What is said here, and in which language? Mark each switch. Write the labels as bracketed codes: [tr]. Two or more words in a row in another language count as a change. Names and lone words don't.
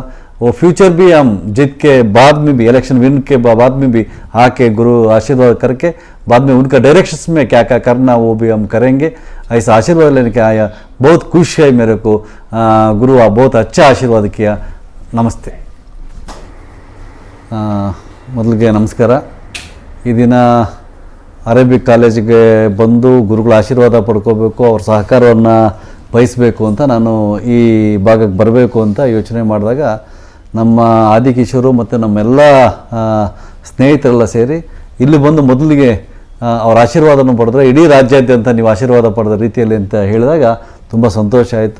[hi] वो फ्यूचर भी हम जीत के बाद में भी, [en] election win [hi] के बाद में भी आके गुरु आशीर्वाद करके बाद में उनका डायरेक्शंस में क्या क्या करना वो भी हम करेंगे। ऐसा आशीर्वाद लेने के आया। बहुत खुश है मेरे को। गुरु आप बहुत अच्छा आशीर्वाद किया। [kn] नमस्ते। ಮೊದಲಿಗೆ ನಮಸ್ಕಾರ। ಈ ದಿನ ಅರೇಬಿಕ್ ಕಾಲೇಜಿಗೆ ಬಂದು ಗುರುಗಳ ಆಶೀರ್ವಾದ ಪಡ್ಕೋಬೇಕು, ಅವ್ರ ಸಹಕಾರವನ್ನು ಬಯಸಬೇಕು ಅಂತ ನಾನು ಈ ಭಾಗಕ್ಕೆ ಬರಬೇಕು ಅಂತ ಯೋಚನೆ ಮಾಡಿದಾಗ ನಮ್ಮ ಆದಿಕಿಶೋರು ಮತ್ತು ನಮ್ಮೆಲ್ಲ ಸ್ನೇಹಿತರೆಲ್ಲ ಸೇರಿ ಇಲ್ಲಿ ಬಂದು ಮೊದಲಿಗೆ ಅವ್ರ ಆಶೀರ್ವಾದವನ್ನು ಪಡೆದ್ರೆ ಇಡೀ ರಾಜ್ಯಾದ್ಯಂತ ನೀವು ಆಶೀರ್ವಾದ ಪಡೆದ ರೀತಿಯಲ್ಲಿ ಅಂತ ಹೇಳಿದಾಗ ತುಂಬ ಸಂತೋಷ ಆಯಿತು।